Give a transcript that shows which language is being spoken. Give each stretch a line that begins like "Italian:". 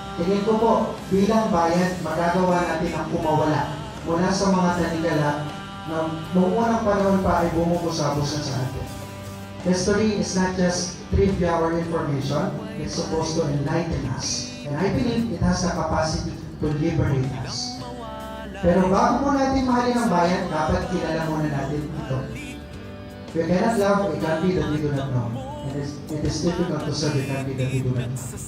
Filipino: tingin ko po, bilang bayan, magagawa natin ang kumawala mula sa mga tanikala na noong unang panahon pa ay bumubusabos na sa atin.
English: History is not just trivia or information, it's supposed to enlighten us. And I believe it has the capacity to liberate us.
Filipino: Pero bago po natin mahalin ang bayan, dapat kilala muna natin ito.
English: We cannot love a country that we do not know. It is difficult to serve a country that we do not know.